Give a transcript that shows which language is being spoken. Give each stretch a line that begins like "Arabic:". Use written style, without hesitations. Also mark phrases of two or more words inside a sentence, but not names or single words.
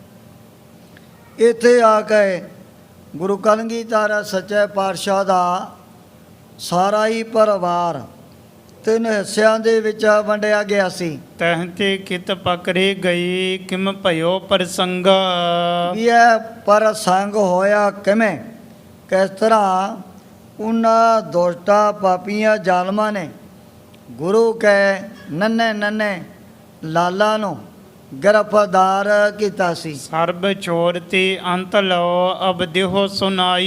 Punjabi: ਇੱਥੇ ਆ ਕੇ ਗੁਰੂ ਕਲਗੀਧਰ ਸੱਚੇ ਪਾਤਸ਼ਾਹ ਦਾ ਸਾਰਾ ਹੀ ਪਰਿਵਾਰ ਤਿੰਨ ਹਿੱਸਿਆਂ ਦੇ ਵਿੱਚ ਵੰਡਿਆ ਗਿਆ ਸੀ।
Braj: तहते कित पकड़े गई किम भयो प्रसंगा।
Punjabi: ਵੀ ਇਹ ਪ੍ਰਸੰਗ ਹੋਇਆ ਕਿਵੇਂ, ਕਿਸ ਤਰ੍ਹਾਂ ਉਹਨਾਂ ਦੋਸਤਾਂ ਪਾਪੀਆਂ ਜ਼ਾਲਮਾਂ ਨੇ ਗੁਰੂ ਕੇ ਨੰਨੇ ਨੰਨੇ ਲਾਲਾ ਨੂੰ ਗ੍ਰਿਫਤਾਰ ਕੀਤਾ ਸੀ।
Braj: सरब छोड़ते अंत लओ अब दिओ सुनाई।